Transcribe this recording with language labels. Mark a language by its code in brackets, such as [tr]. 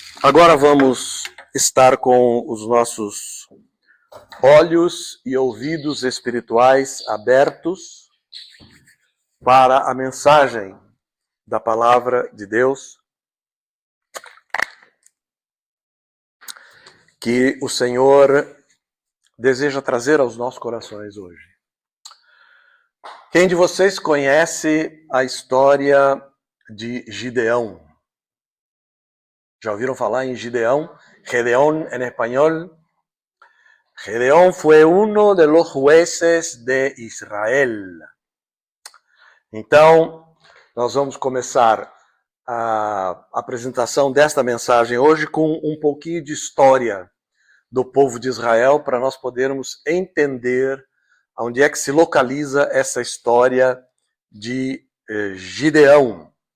[pt] Agora vamos estar com os nossos olhos e ouvidos espirituais abertos para a mensagem da palavra de Deus que o Senhor deseja trazer aos nossos corações hoje. Quem de vocês conhece a história de Gideão? Já ouviram falar em Gideão? [es] Gedeón en español. Gedeón fue uno de los jueces de Israel. [pt] Então, nós vamos começar a apresentação desta mensagem hoje com um pouquinho de história do povo de Israel, para nós podermos entender onde é que se localiza essa história de Gideão.